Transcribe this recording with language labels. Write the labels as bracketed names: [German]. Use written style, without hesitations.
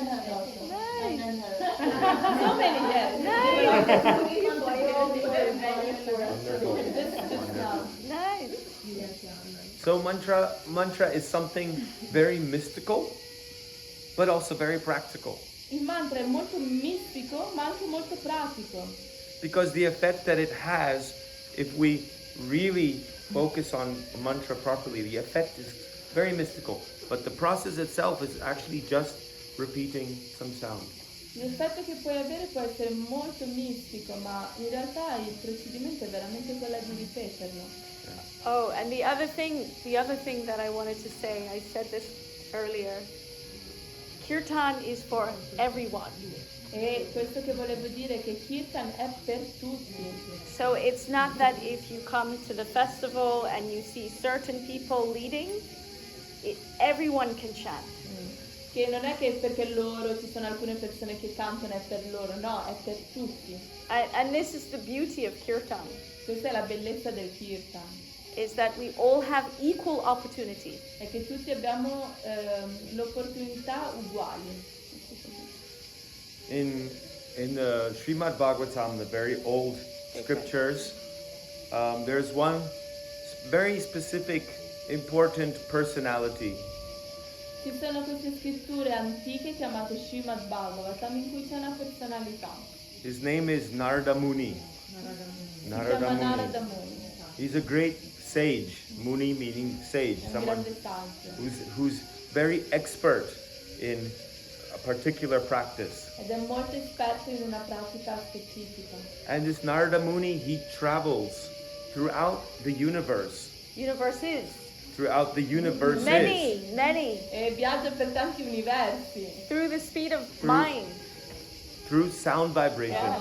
[English] And her also. Nice. And her. So many, yes. Nice. Just now. Nice. So mantra is something very mystical, but also very practical. [Italian] Il mantra è molto mistico, ma anche molto pratico. [English] Because the effect that it has, if we really focus on mantra properly, the effect is very mystical. But the process itself is actually just repeating some sound. [Italian] L'effetto che puoi avere può essere molto mistico, ma in realtà il procedimento è veramente quello di ripeterlo. [English] Oh, and the other thing that I wanted to say, I said this earlier. Kirtan is for everyone. [Italian] E questo che volevo dire è che Kirtan è per tutti. [English] So it's not that if you come to the festival and you see certain people leading, everyone can chant. [Italian] Che non è che perché loro ci sono alcune persone che cantano è per loro, no, è per tutti. [English] And this is the beauty of Kirtan, [Italian] Questa è la bellezza del Kirtan, [English] is that we all have equal opportunity. [Italian] è che tutti abbiamo l'opportunità uguali. [English] In the Srimad Bhagavatam, the very old scriptures, there's one very specific, important personality. [Italian] Ci sono queste scritture antiche chiamate Srimad Bhagavatam in cui c'è una personalità. [English] His name is Narada Muni. [Italian] Si chiama Narada Muni. [English] He's a great sage, Muni meaning sage, [Italian] un [English] someone [Italian] grande saggio. [English] who's very expert in a particular practice. [Italian] Ed è molto esperto in una pratica specifica. [English] And this Narada Muni, he travels throughout the universe, Universes. throughout the universes, Many. [Italian] E viaggia per tanti universi. [English] Through the speed of mind. through sound vibration.